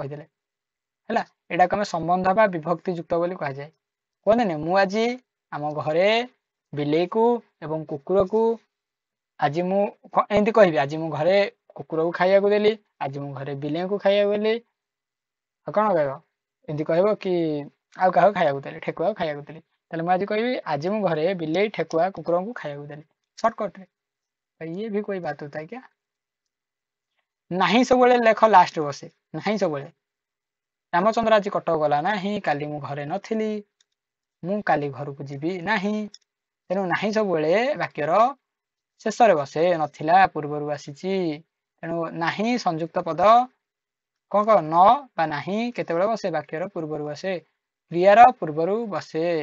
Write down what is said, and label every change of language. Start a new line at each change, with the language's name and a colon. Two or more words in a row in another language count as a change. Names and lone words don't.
Odia: କହିଦେଲେ ହେଲା ଏଇଟାକୁ ଆମେ ସମ୍ବନ୍ଧ ବା ବିଭକ୍ତି ଯୁକ୍ତ ବୋଲି କୁହାଯାଏ କୁହନ୍ତିନି ମୁଁ ଆଜି ଆମ ଘରେ ବିଲେଇକୁ ଏବଂ କୁକୁରକୁ ଆଜି ମୁଁ ଏମିତି କହିବି ଆଜି ମୁଁ ଘରେ କୁକୁରକୁ ଖାଇବାକୁ ଦେଲି ଆଜି ମୁଁ ଘରେ ବିଲେଇକୁ ଖାଇବାକୁ ଦେଲି ଆଉ କଣ କହିବ ଏମିତି କହିବ କି ଆଉ କାହାକୁ ଖାଇବାକୁ ଦେଲି ଠେକୁଆକୁ ଖାଇବାକୁ ଦେଲି ତାହେଲେ ମୁଁ ଆଜି କହିବି ଆଜି ମୁଁ ଘରେ ବିଲେଇ ଠେକୁଆ କୁକୁରଙ୍କୁ ଖାଇବାକୁ ଦେଲି ସର୍ଟକଟରେ ଇଏ ବି
Hindi: कोई बात होता है क्या
Odia: ନାହିଁ ସବୁବେଳେ ଲେଖ ଲାଷ୍ଟରେ ବସେ ନାହିଁ ସବୁବେଳେ ରାମଚନ୍ଦ୍ର ଆଜି କଟକ ଗଲା ନାହିଁ କାଲି ମୁଁ ଘରେ ନଥିଲି ମୁଁ କାଲି ଘରକୁ ଯିବି ନାହିଁ ତେଣୁ ନାହିଁ ସବୁବେଳେ ବାକ୍ୟର ଶେଷରେ ବସେ ନଥିଲା ପୂର୍ବରୁ ଆସିଛି ତେଣୁ ନାହିଁ ସଂଯୁକ୍ତ ପଦ କଣ ନ ବା ନାହିଁ କେତେବେଳେ ବସେ ବାକ୍ୟର ପୂର୍ବରୁ ବସେ କ୍ରିୟାର ପୂର୍ବରୁ ବସେ